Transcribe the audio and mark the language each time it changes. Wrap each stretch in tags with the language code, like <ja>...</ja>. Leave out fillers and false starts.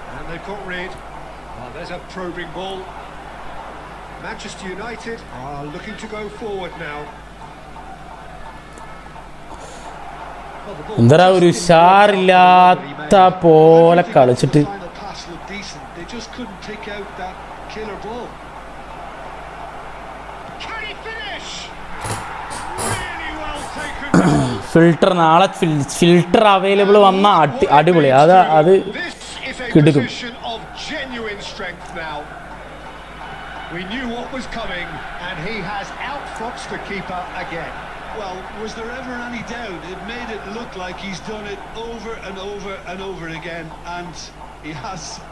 <en>They've got rid. Oh, there's a probing ball. Manchester United are looking to go forward now.</en> <ml>എന്താ ഒരു ഉഷാറില്ലാത്ത പോലെ കളിച്ചിട്ട്.</ml> <en>They just couldn't take out that killer ball. Can he finish? Really well taken.</en> <ml>Filter നാളെ filter available വന്ന അടിപൊളി. അത് കിടക്കും.</ml> <en>Of genuine strength now. We knew what was coming and he has outfoxed the keeper again. Well, was there ever any doubt? It made it look like he's done it over and over and over again, and he has.</en>